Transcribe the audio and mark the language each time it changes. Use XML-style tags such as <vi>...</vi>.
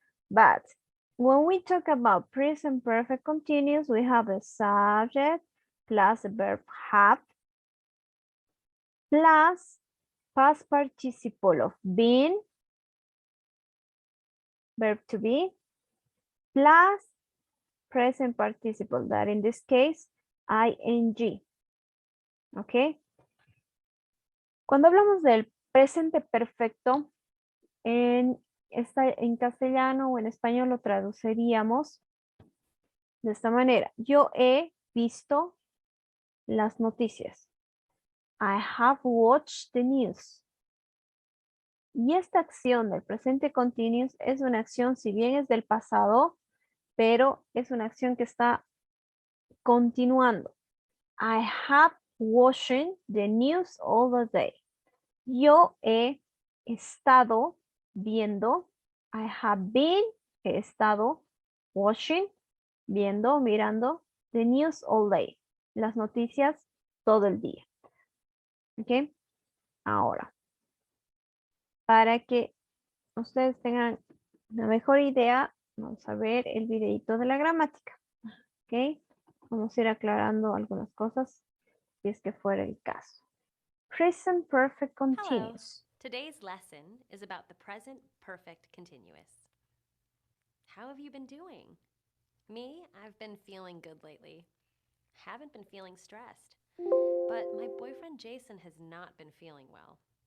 <en>But when we talk about present perfect continuous, we have a subject plus a verb have plus past participle of been, verb to be, plus present participle, that in this case, ing.</en> <es>¿Ok? Cuando hablamos del presente perfecto, en castellano o en español lo traduciríamos de esta manera. Yo he visto las noticias.</es> <en>I have watched the news.</en> <es>Y esta acción del presente continuous es una acción, si bien es del pasado, pero es una acción que está continuando.</es> <en>I have watched the news all the day.</en> <es>Yo he estado viendo.</es> <en>I have been,</en> <es>he estado</es> <en>watching,</en> <es>viendo, mirando</es> <en>the news all day.</en> <es>las noticias todo el día. ¿Ok? Ahora, para que ustedes tengan una mejor idea, vamos a ver el videito de la gramática. ¿Ok? Vamos a ir aclarando algunas cosas si es que fuera el caso.</es> <en>Present Perfect Continuous. Today's lesson is about the present perfect continuous. How have you been doing? Me, I've been feeling good lately. Haven't been feeling stressed. But my boyfriend Jason has not been feeling well.</en>